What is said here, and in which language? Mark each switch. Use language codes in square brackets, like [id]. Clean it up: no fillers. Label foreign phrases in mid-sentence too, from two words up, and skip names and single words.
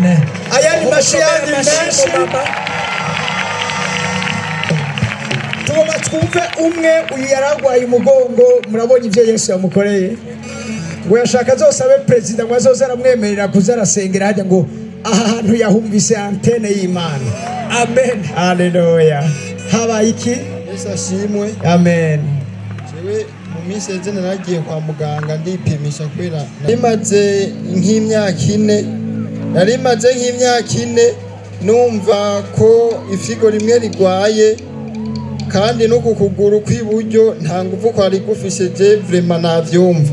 [rn] Aya ni mashiyani menshi. Tuma twumve umwe uyu yaragwaye umugongo. Murabonye ibyo Yesu yamukoreye. Ngo yashaka zose abe perezida ngo azoze aramwemerera kuza arasengera hajya ngo aha hantu yahumvise antene y'Imana. Amen. Haleluya. Habaye iki? Yesu ashimwe. Amen. Jewe mu minsi ejo naragiye kwa muganga ndipimisha kubera narimaze nk'imyaka ine numva ko ifigo rimwe rigwaye kandi no ku kuguru kw'iburyo nta nguvu kwari gufise je vraiment navyumva.